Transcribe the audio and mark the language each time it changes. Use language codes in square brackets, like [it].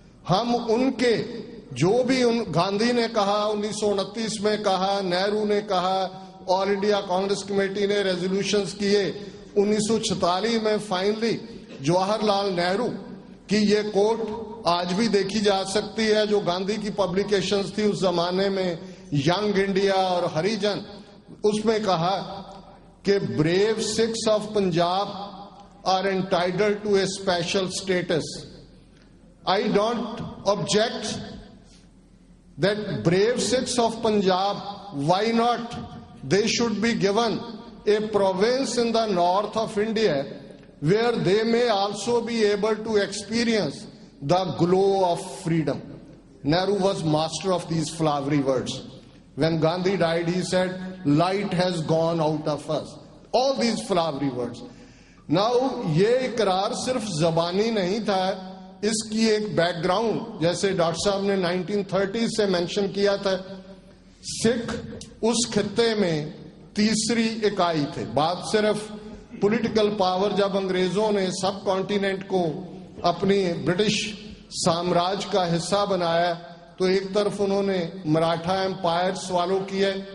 [ur] ہم ان کے جو بھی گاندھی نے کہا، 1929 میں کہا، نہرو نے کہا، آل انڈیا کانگریس کمیٹی نے ریزولوشنز کیے، 1946 میں فائنلی جواہر لال نہرو کی یہ کوٹ آج بھی دیکھی جا سکتی ہے، جو گاندھی کی پبلیکیشنز تھی اس زمانے میں، ینگ انڈیا اور ہری جن. اس میں کہا کہ [en] Brave Sikhs of Punjab are entitled to a special status. I don't object that brave Sikhs of Punjab, why not? They should be given a province in the north of India where they may also be able to experience the glow of freedom. Nehru was master of these flowery words. When Gandhi died, he said, light has gone out of us. All these flowery words. [ur] Now, یہ اقرار صرف زبانی نہیں تھا, اس کی ایک back ground, جیسے doctor صاحب نے 1930 سے مینشن کیا تھا, سکھ اس خطے میں تیسری اکائی تھے. بات صرف پولیٹیکل پاور, جب انگریزوں نے سب کانٹیننٹ کو اپنی برٹش سامراج کا حصہ بنایا تو ایک طرف انہوں نے مراٹھا امپائر سوالو کیا,